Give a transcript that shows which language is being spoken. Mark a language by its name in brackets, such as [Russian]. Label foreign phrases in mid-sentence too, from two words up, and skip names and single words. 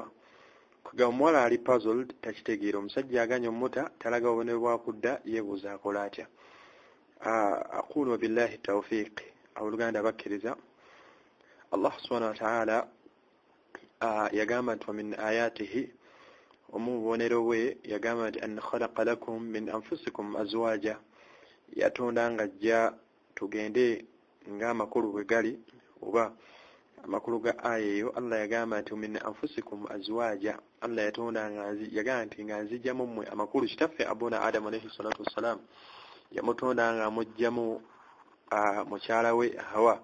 [Ganda] Kuga omuwala ali puzzled, takitegeera. Omusajja aganya omuta talaga obubonero bwakudda, yeebuuza akola atya. [Arabic] أقول بالله التوفيق. [Ganda] Abooluganda bakkiriza Allah [Arabic] سبحانه وتعالى [Ganda] yagamba nti [Arabic] ومن آياته, [Ganda] omu bubonero bwe yagamba nti [Arabic] أن خلق لكم من أنفسكم أزواجا, [Ganda] yatonda ng'ajja tugende ng'amakulu bwe gali oba amakulu ga aya eyo. Allah yagamba nti [Arabic] من أنفسكم أزواجا, [Ganda] Allah yatonda yagamba nti nga nzijjamu mmwe amakulu. Kitaffe abuna Adamu [Arabic] عليه الصلاة والسلام [Ganda] yamutonda nga amugjamu mukyala we Hawa.